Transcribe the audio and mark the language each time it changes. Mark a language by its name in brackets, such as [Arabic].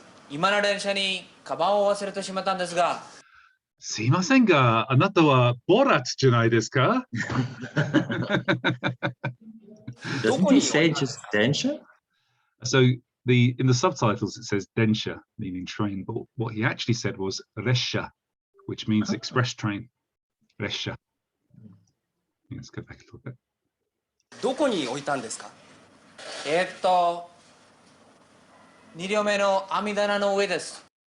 [Japanese] 今の電車にカバンを忘れてしまったんですが。すいませんが、あなたはボラットじゃないですか? [English] Doesn't he say just densha? So in the subtitles it says densha, meaning train, but what he actually said was resha, which means express train. Resha. Let's go back a little bit. [Japanese] どこに置いたんですか？2両目の網棚の上です。